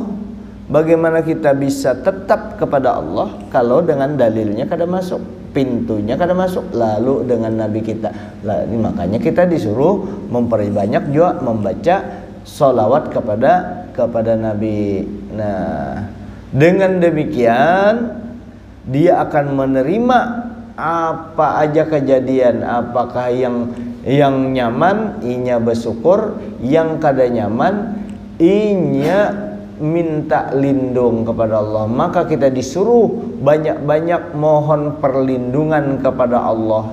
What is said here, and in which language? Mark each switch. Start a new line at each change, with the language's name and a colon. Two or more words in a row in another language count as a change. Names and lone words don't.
Indonesian: Bagaimana kita bisa tetap kepada Allah kalau dengan dalilnya kada masuk, pintunya kada masuk, lalu dengan Nabi kita. Makanya kita disuruh memperbanyak juga membaca sholawat kepada Nabi. Nah, dengan demikian dia akan menerima apa aja kejadian, apakah yang nyaman inya bersyukur, yang kada nyaman inya minta lindung kepada Allah. Maka kita disuruh banyak-banyak mohon perlindungan kepada Allah.